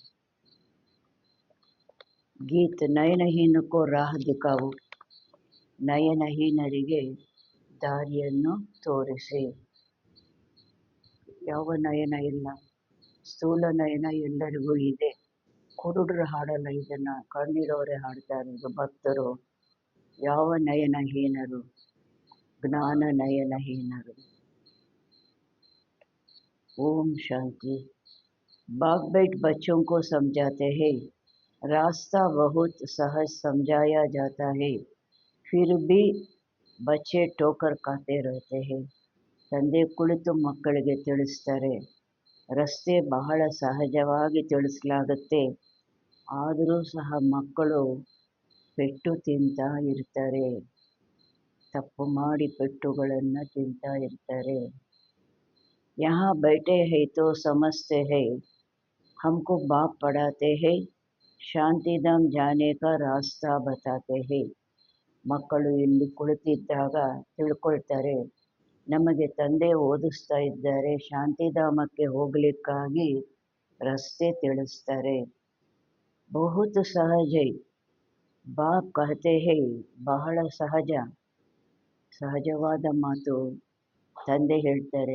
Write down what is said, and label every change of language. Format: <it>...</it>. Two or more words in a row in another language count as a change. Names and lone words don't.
<hi>गीत नयनहीनों को राह दिखाओ,</hi> <kn>ನಯನಹೀನರಿಗೆ ದಾರಿಯನ್ನು ತೋರಿಸಿ. ಯಾವ ನಯನ ಇಲ್ಲ? ಸ್ಥೂಲ ನಯನ ಎಲ್ಲರಿಗೂ ಇದೆ. ಕುರುಡರು ಹಾಡಲ್ಲ ಇದನ್ನ, ಕಣ್ಣಿರೋರೆ ಹಾಡ್ತಾರೆ, ಇದು ಭಕ್ತರು. ಯಾವ ನಯನಹೀನರು? ಜ್ಞಾನ ನಯನಹೀನರು.</kn> <hi>ओम शांति। बाग बैठ बच्चों को समझाते हैं, रास्ता बहुत सहज समझाया जाता है, फिर भी बच्चे ठोकर खाते रहते हैं.</hi> <kn>ತಂದೆ ಕುಳಿತು ಮಕ್ಕಳಿಗೆ ತಿಳಿಸ್ತಾರೆ, ರಸ್ತೆ ಬಹಳ ಸಹಜವಾಗಿ ತಿಳಿಸಲಾಗುತ್ತೆ, ಆದರೂ ಸಹ ಮಕ್ಕಳು ಪೆಟ್ಟು ತಿಂತಾ ಇರ್ತಾರೆ. ತಪ್ಪು ಮಾಡಿ ಪೆಟ್ಟುಗಳನ್ನು ತಿಂತಾ ಇರ್ತಾರೆ.</kn> <hi>यहाँ बैठे हैं तो समझते हैं, हमको बाप पढ़ाते हैं, शांतिधाम जाने का रास्ता बताते हैं.</hi> <kn>ಮಕ್ಕಳು ಇಲ್ಲಿ ಕುಳಿತಿದ್ದಾಗ ತಿಳ್ಕೊಳ್ತಾರೆ, ನಮಗೆ ತಂದೆ ಓದಿಸ್ತಾ ಇದ್ದಾರೆ, ಶಾಂತಿಧಾಮಕ್ಕೆ ಹೋಗಲಿಕ್ಕಾಗಿ ರಸ್ತೆ ತಿಳಿಸ್ತಾರೆ.</kn> <hi>बहुत सहज है, बाप कहते हैं,</hi> <kn>ಬಹಳ ಸಹಜ, ಸಹಜವಾದ ಮಾತು ತಂದೆ ಹೇಳ್ತಾರೆ.</kn>